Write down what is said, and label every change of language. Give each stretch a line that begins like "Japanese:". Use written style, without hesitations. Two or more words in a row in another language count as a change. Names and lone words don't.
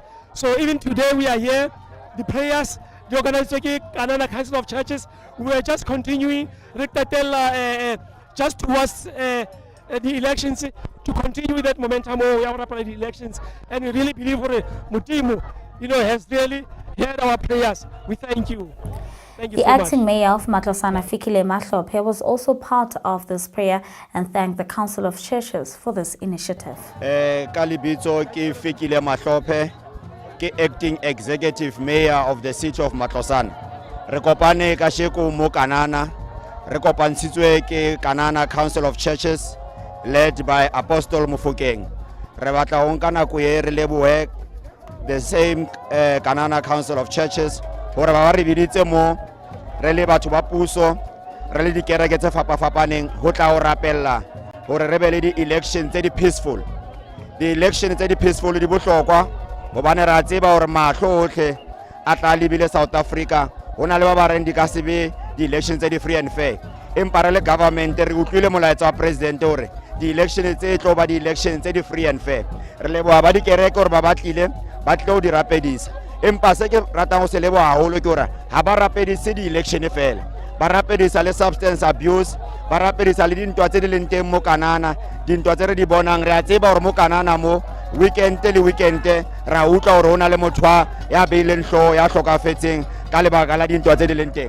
English: So even today we are here, the prayers, the organization, Kanana Council of Churches, we are just continuing just towards the elections, to continue with that momentum of the elections. And we really believe Mutimu, you know, has really heard our prayers. We thank you. Thank you the so acting much. mayor of Matlosana, Fikile Mahlophe, was also part of this prayer and thanked the Council of Churches for this initiative.
Southern Sotho: Kalibitso ke Fikile Mahlophe ke
English: acting executive mayor
Southern Sotho: of the city of Matlosana. Re kopane kasheko mo Kanana, re kopantshitswe ke Kanana Council of Churches
English: led by Apostle Mofokeng.
Southern Sotho: Re batla ho nka nako e re lebohe
English: the same
Southern Sotho: Kanana Council of Churches hore ba re biditse mo re le batho ba puso re le dikereke tse fapafapaneng ho tla o rapella hore re be le di-election tse di-peaceful. Di-election tse di-peaceful di bohlokwa hobane ra tseba hore mahlo ohle a tla lebile South Africa ho na le ba ba reng di ka se be di-election tse
English: di-free and fair.
Southern Sotho: Empa re le government re utlwile molaetsa wa president hore di-election tse tlo ba di-election tse
English: di-free and fair.
Southern Sotho: Re leboha ba dikereke hore ba batlile ba tlo di rapedisa. Empa se ke ratang ho se leboha haholo ke hore ha ba rapedise di-election fela, ba rapedisa le
English: substance abuse,
Southern Sotho: ba rapedisa le dintwa tse di leng teng mo Kanana, dintwa tse re di bonang. Re a tseba hore mo Kanana mo weekend le weekend ra utlwa hore hona le motho ya beileng hlooho ya hlokafetseng ka lebaka la dintwa tse di leng teng.